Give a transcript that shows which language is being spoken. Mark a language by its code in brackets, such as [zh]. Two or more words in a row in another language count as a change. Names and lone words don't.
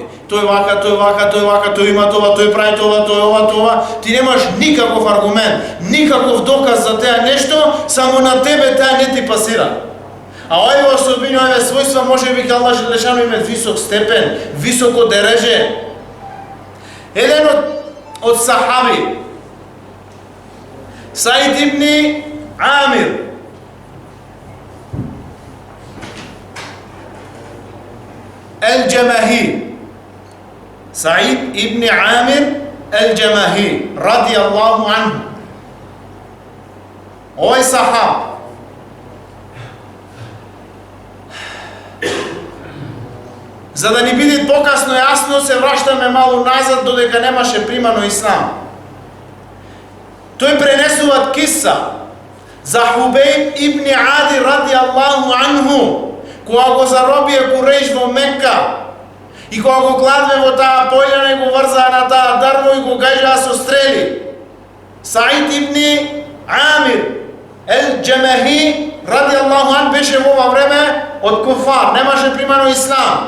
[mk] Тој вака, тој вака, тој вака, тој има това, тој прави това, тој ова, това. Ти немаш никаков аргумент, никаков доказ за теа нешто, само на тебе теа не ти пасира. А овие особини, овие својства, може би [ar] الله جل شأنه [mk] има висок степен, високо дереже. Еден од сахаби, Саид ибн Амир, Ал-Джамахи, Саид ибн Амир Ал-Джамахи, [ar] رضي الله عنه. [mk] Овој сахаб за да ни биде покасно јасно, се враќаме малку назад додека немаше примано ислам. Тој пренесува киса за Хубейб ибн Ади [ar] رضي الله عنه, [mk] кога го заробија Курейш во Мекка и кога го кладве во таа појана и го врзаа на таа дрво и го гажаа со стрели. Саид ибн Амир Ал-Джамахи [ar] رضي الله عنه [mk] беше во ова време од куфар, немаше примано ислам.